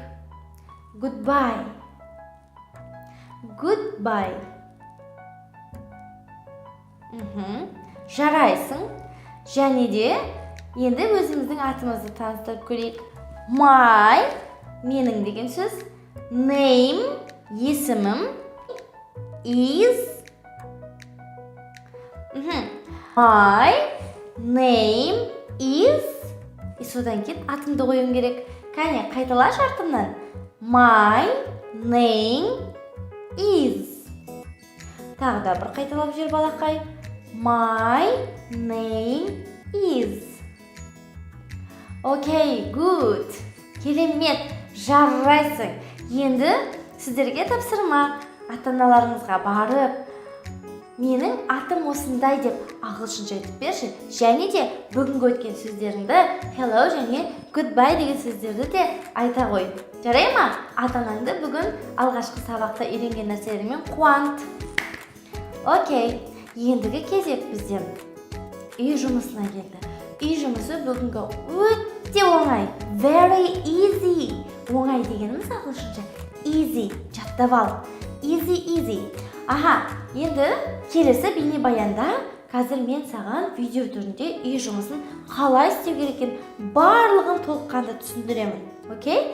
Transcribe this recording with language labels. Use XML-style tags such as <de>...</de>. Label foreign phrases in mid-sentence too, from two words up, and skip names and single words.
<en>Goodbye. Goodbye.</en> <kk>Жарайсың. Және де енді өзіміздің атымызды таныстырып көрейік. My, менің деген сөз. Name, есімім.</kk> <en>Is. My name is.</en> <kk>Содан кейін атымды қоюым керек. Кәне, қайталашы артымнан.</kk> <en>My name is.</en> <kk>Тағы да бір қайталап жер балақай.</kk> <en>My name is. Окей, good.</en> <kk>Керемет, жарайсың. Енді сіздерге тапсырма. Ата-аналарыңызға барып, менің атым осындай деп ағылшынша айтып берші. Және де бүгінгі өткен сөздеріңді hello және goodbye деген сөздерді де айта қой. Жарай ма? Ата-анаңды бүгін алғашқы сабақта үйренген нәрселерімен қуант. Окей, ендігі кезек бізден үй жұмысына келді. Үй жұмысы бүгінгі өте оңай.</kk> <en>Very easy.</en> <kk>Оңай дегеніміз ағылшынша easy. Жаттап ал. Easy. Енді келесі бейнебаянда қазір мен саған видео түрінде үй жұмысын қалай істеу керек барлығын толыққанды түсіндіремін. Окей?</kk>